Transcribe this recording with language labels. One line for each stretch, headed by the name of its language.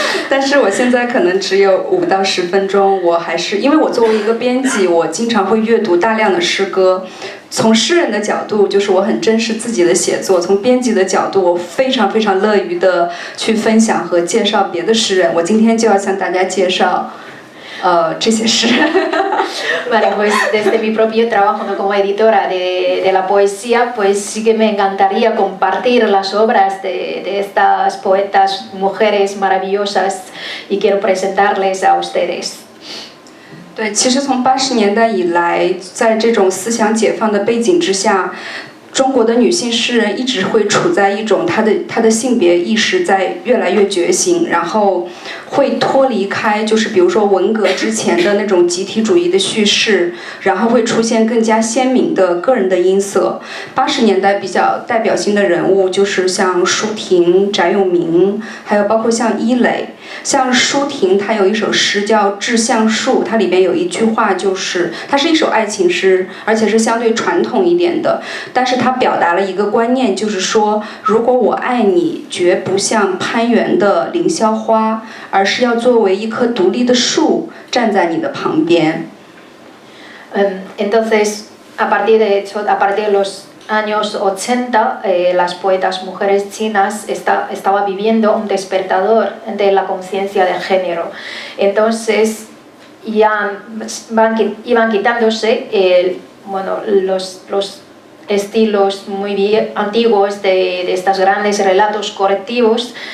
Chinese: 但是我现在可能只有5到10分钟，我还是因为我作为一个编辑，我经常会阅读大量的诗歌。从诗人的角度，就是我很珍视自己的写作；从编辑的角度，我非常非常乐于的去分享和介绍别的诗人。我今天就要向大家介绍，这些诗人。
Spanish: Vale, pues desde mi propio trabajo, ¿no? Como editora de la poesía, pues sí que me encantaría compartir las obras de estas poetas, mujeres maravillosas, y quiero presentarles a ustedes.
Chinese: 对，其实从80年代以来，在这种思想解放的背景之下，中国的女性诗人一直会处在一种她的性别意识在越来越觉醒，然后会脱离开就是比如说文革之前的那种集体主义的叙事，然后会出现更加鲜明的个人的音色。 80年代比较代表性的人物就是像舒婷、翟永明，还有包括像伊磊。像舒婷，她有一首诗叫《致橡树》，它里边有一句话，就是它是一首爱情诗，而且是相对传统一点的，但是它表达了一个观念，就是说，如果我爱你，绝不像攀援的凌霄花，而是要作为一棵独立的树，站在你的旁边。
Spanish: Entonces, a partir de los años 80, las poetas mujeres chinas estaba viviendo un despertador de la conciencia de género. Entonces, ya iban quitándose los estilos muy bien antiguos de estos grandes relatos colectivos.